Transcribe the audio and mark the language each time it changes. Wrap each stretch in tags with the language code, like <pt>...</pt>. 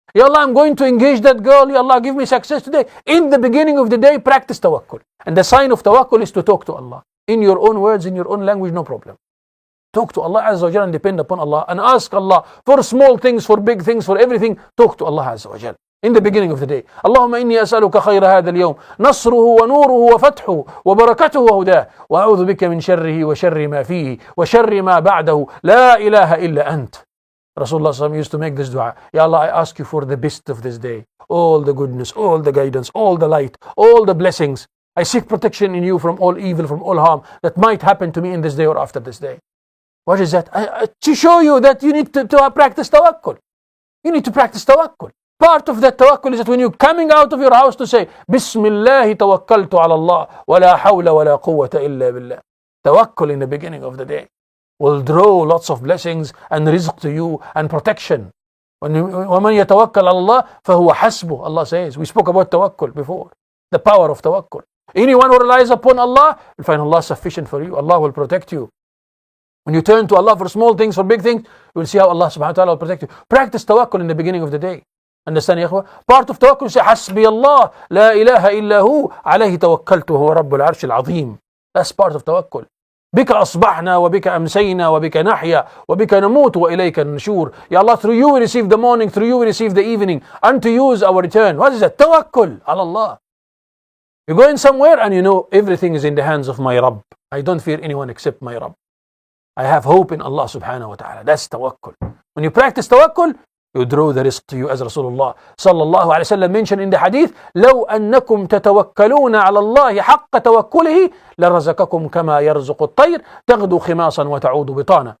<en>Ya Allah, I'm going to engage that girl. Ya Allah, give me success today. In the beginning of the day, practice tawakkul. And the sign of tawakkul is to talk to Allah. In your own words, in your own language, no problem. Talk to Allah Azza wa Jal and depend upon Allah. And ask Allah for small things, for big things, for everything. Talk to Allah Azza wa Jal. In the beginning of the day.</en> <ar>اللهم إني أسألك خير هذا اليوم نصره ونوره وفتحه وبركته وهداه وأعوذ بك من شره وشر ما فيه وشر ما بعده لا إله إلا أنت.</ar> <en>Rasulullah SAW used to make this dua. Ya Allah, I ask you for the best of this day. All the goodness, all the guidance, all the light, all the blessings. I seek protection in you from all evil, from all harm that might happen to me in this day or after this day. What is that? To show you that you need to practice tawakkul. You need to practice tawakkul. Part of that tawakkul is that when you're coming out of your house to say, Bismillahi tawakkaltu ala Allah, wa la hawla wa la quwwata illa billah. Tawakkul in the beginning of the day will draw lots of blessings and rizq to you and protection.</en> <ar>وَمَنْ يَتَوَكَّلْ عَلَى اللَّهِ فَهُوَ حَسْبُهُ.</ar> <en>Allah says, we spoke about tawakkul before. The power of tawakkul. Anyone who relies upon Allah will find Allah sufficient for you. Allah will protect you. When you turn to Allah for small things, for big things, you will see how Allah subhanahu wa ta'ala will protect you. Practice tawakkul in the beginning of the day. Understand, ya ikhwa? Part of tawakkul, say, Hasbi Allah, la ilaha illa hu, alayhi tawakkaltu, huwa rabbul arsh al-azim. That's part of tawakkul.</en> <ar>بك أصبحنا وبك أمسينا وبك نحيا وبك نموت وإليك النشور.</ar> <en>Ya Allah, through you we receive the morning, through you we receive the evening. Unto you is our return. What is that? Tawakkul ala Allah. You're going somewhere and you know everything is in the hands of my Rabb. I don't fear anyone except my Rabb. I have hope in Allah subhanahu wa ta'ala. That's tawakkul. When you practice tawakkul, you draw the rizq to you, as Rasulullah sallallahu alayhi wa sallam mentioned in the hadith,</en> <ar>لو أنكم تتوكلون على الله حق توكله لرزقكم كما يرزق الطير تغدو خماصا وتعود بطانا.</ar>